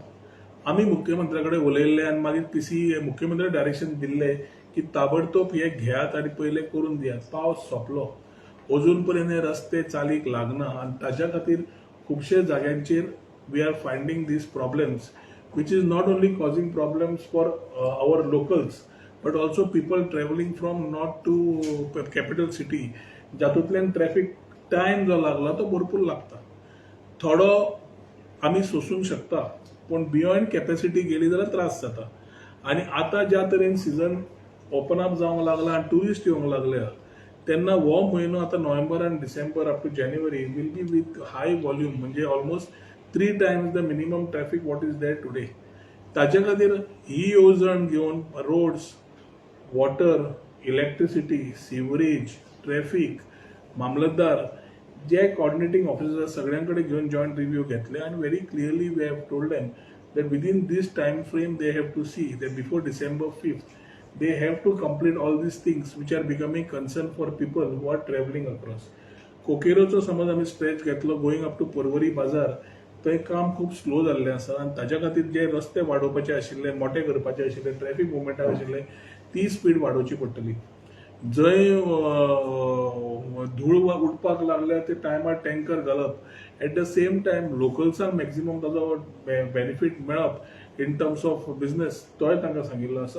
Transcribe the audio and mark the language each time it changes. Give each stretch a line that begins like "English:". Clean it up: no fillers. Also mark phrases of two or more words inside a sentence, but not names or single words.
Konkani: आमी मुख्यमंत्र्या कडेन उलयल्ले आनी मागीर PC मुख्यमंत्री डायरेक्शन दिल्ले की ताबडतोब हे घेयात आनी पयले करून दियात. पावस सोंपलो अजून पर्यंत हे रस्ते चालीक लागना आनी ताज्या खातीर खुबशे जाग्यांचेर
English: we are finding these problems which is not only causing problems for our locals but also people traveling from north to capital city
Konkani: जातूंतल्यान ट्रॅफिक टायम जो लागला तो भरपूर लागता. थोडो आमी सोसूंक शकता पण
English: beyond capacity
Konkani: गेली जाल्यार त्रास जाता. आनी आतां ज्या तरेन
English: season open up
Konkani: जावंक लागला आनी टुरिस्ट येवंक लागल्या तेन्ना हो म्हयनो आतां नोव्हेंबर आनी डिसेंबर
English: up to January will be with high volume
Konkani: म्हणजे
English: almost 3 times the minimum traffic what is there today.
Konkani: ताचे खातीर ही येवजण घेवन
English: roads water electricity sewerage traffic
Konkani: मामलतदार जे
English: coordinating officers
Konkani: सगळ्यां कडेन घेवन
English: joint review
Konkani: घेतले आनी
English: very clearly we have told them that within this time frame they have to see that before December 5th they have to complete all these things which are becoming concern for people who are traveling across.
Konkani: कोकेरोचो समज आमी स्ट्रेच घेतलो
English: going up to
Konkani: पर्वरी बाजार थंय काम खूब स्लो जाल्लें आसा आनी ताज्या खातीर जे रस्ते वाडोवपाचे आशिल्ले मोठे करपाचे आशिल्ले ट्रॅफिक मुवमेंटा आशिल्ले ती स्पीड वाडोवची पडटली. जंय धूळ उडपाक लागल्या ते टायमार टँकर घालप
English: at the same time
Konkani: लोकल्सांक मॅक्झिमम ताजो बेनिफीट मेळप
English: in terms of business
Konkani: तोय तांकां सांगिल्लो आसा.